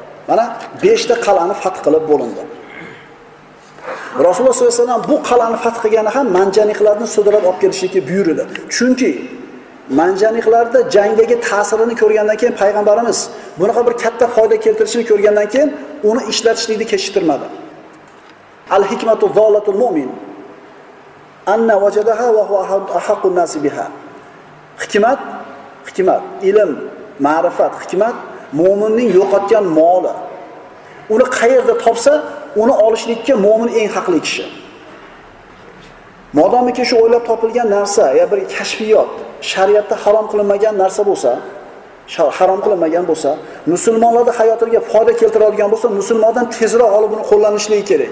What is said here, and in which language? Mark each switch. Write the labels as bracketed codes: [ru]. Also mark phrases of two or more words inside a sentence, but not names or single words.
[uz] Mana 5 ta qal'ani fath qilib bo'lindi. Rasululloh [ar] صلى الله عليه وسلم [uz] bu qal'ani fath qilgani ham manjaniqlarni sudrab olib kelishga buyurdi. Chunki manjaniqlarda jangdagi ta'sirini ko'rgandan keyin payg'ambarimiz bunaqa bir katta foyda keltirishini ko'rgandan keyin uni ishlatishlikni kechiktirmadi. [ar] الحكمة ضالة المؤمن أنى وجدها وهو أحق الناس بها. [uz] Hikmat, ilm, ma'rifat, hikmat mo'minning yo'qotgan moli. Uni qayerda topsa, uni olishlikka mo'min eng haqli kishi. Modomiki shu o'ylab topilgan narsa ya bir kashfiyot, shariatda harom qilinmagan narsa bo'lsa, musulmonlarning hayotiga foyda keltiradigan bo'lsa, musulmondan tezroq olib uni qo'llanishligi kerak.